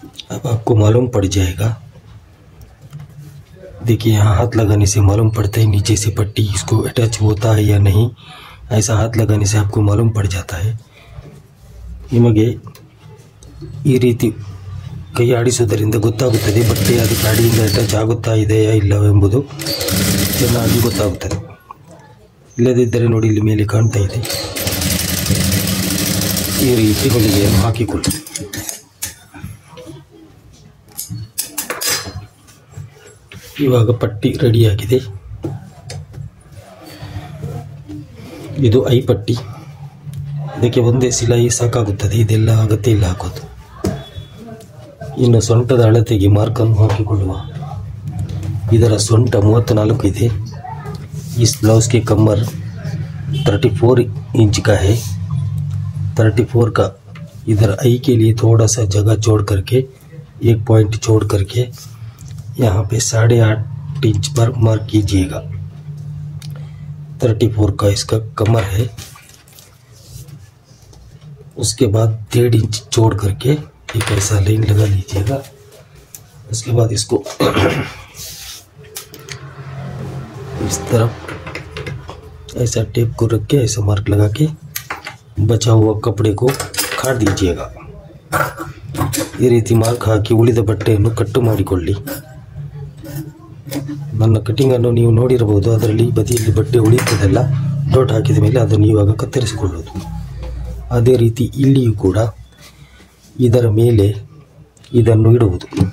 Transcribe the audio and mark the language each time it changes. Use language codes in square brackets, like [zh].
[hi] अब आपको मालूम पड़ जाएगा, देखिए यहाँ हाथ लगाने से मालूम पड़ता है नीचे से पट्टी इसको अटैच होता है या नहीं। ऐसा हाथ लगाने से आपको मालूम पड़ जाता है। [kn] ನಿಮಗೆ ಈ ರೀತಿ ಕೈ ಆಡಿಸುವುದರಿಂದ ಗೊತ್ತಾಗುತ್ತದೆ ಬಟ್ಟೆ ಅದಕ್ಕೆ ಅಡಿಯಿಂದ ಅಟ್ಯಾಚ್ ಆಗುತ್ತಾ ಇದೆಯಾ ಇಲ್ಲವೆಂಬುದು ಚೆನ್ನಾಗಿ ಗೊತ್ತಾಗುತ್ತದೆ। ಇಲ್ಲದಿದ್ದರೆ ನೋಡಿ ಇಲ್ಲಿ ಮೇಲೆ ಕಾಣ್ತಾ ಇದೆ, ಈ ರೀತಿ ಹೊಲಿಗೆಯನ್ನು ಹಾಕಿಕೊಳ್ಳಿ। ಇವಾಗ ಪಟ್ಟಿ ರೆಡಿಯಾಗಿದೆ। ಇದು ಐ ಪಟ್ಟಿ, ಇದಕ್ಕೆ ಒಂದೇ ಸಿಲಾಯಿ ಸಾಕಾಗುತ್ತದೆ, ಇದೆಲ್ಲ ಅಗತ್ಯ ಇಲ್ಲ ಹಾಕೋದು। ಇನ್ನು ಸೊಂಟದ ಅಳತೆಗೆ ಮಾರ್ಕನ್ನು ಹಾಕಿಕೊಳ್ಳುವ। ಇದರ ಸೊಂಟ 34 ಇದೆ। [hi] इस ब्लाउज के कमर 34 इंच का है। 34 का इधर आई के लिए थोड़ा सा जगह छोड़ करके, एक पॉइंट छोड़ करके यहाँ पे 8.5 इंच पर मार्क कीजिएगा। 34 का इसका कमर है। उसके बाद 1.5 इंच छोड़ करके एक ऐसा लाइन लगा लीजिएगा। उसके बाद इसको इस तरफ ऐसा टेप को रख के ऐसा मार्क लगा के बचा हुआ कपड़े को काट दीजिएगा। [kn] ಈ ರೀತಿ ಮಾರ್ಕ್ ಹಾಕಿ ಉಳಿದ ಬಟ್ಟೆಯನ್ನು ಕಟ್ಟು ಮಾಡಿಕೊಳ್ಳಿ। ನನ್ನ ಕಟಿಂಗ್ ಅನ್ನು ನೀವು ನೋಡಿರಬಹುದು, ಅದರಲ್ಲಿ ಬದಿಯಲ್ಲಿ ಬಟ್ಟೆ ಉಳಿಯುತ್ತದಲ್ಲ, ಡಾಟ್ ಹಾಕಿದ ಮೇಲೆ ಅದನ್ನು ಇವಾಗ ಕತ್ತರಿಸಿಕೊಳ್ಳುವುದು। ಅದೇ ರೀತಿ ಇಲ್ಲಿಯೂ ಕೂಡ ಇದರ ಮೇಲೆ ಇದನ್ನು ಇಡುವುದು।